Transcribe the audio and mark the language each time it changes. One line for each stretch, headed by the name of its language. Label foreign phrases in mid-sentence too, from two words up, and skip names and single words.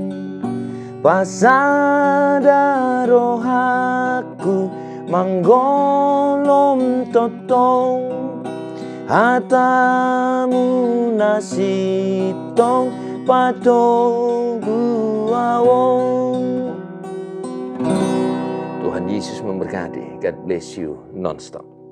Batak Toba: pasada rohaku manggolom totong hatamu nasitong patoguawong.
Indonesian: Tuhan Yesus memberkati.
English: God bless you non-stop.